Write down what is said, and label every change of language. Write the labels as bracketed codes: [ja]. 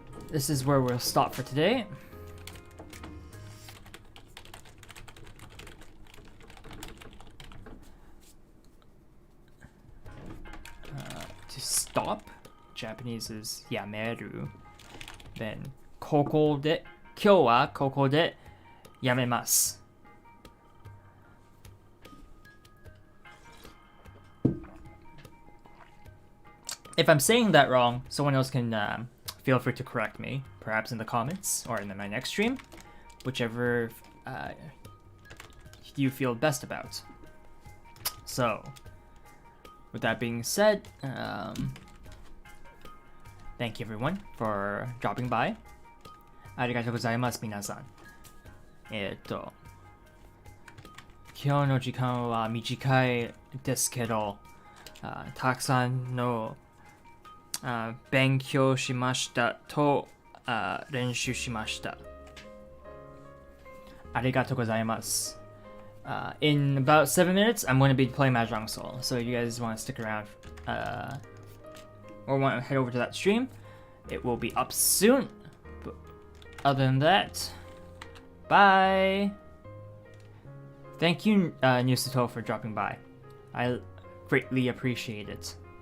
[en] This is where we'll stop for today. To stop, Japanese is やめる. Then [ja] ここで今日はここでやめます. [en] If I'm saying that wrong, someone else can feel free to correct me, perhaps in the comments or in my next stream, whichever you feel best about. So, with that being said, thank you everyone for dropping by. [ja] ありがとうございます、皆さん。今日の時間は短いですけど、たくさんの勉強しましたと練習しました。ありがとうございます。 [en] In about 7 minutes, I'm going to be playing Mahjong Soul. So if you guys want to stick around or want to head over to that stream, it will be up soon. But other than that, bye. Thank you, Newsato, for dropping by. I greatly appreciate it.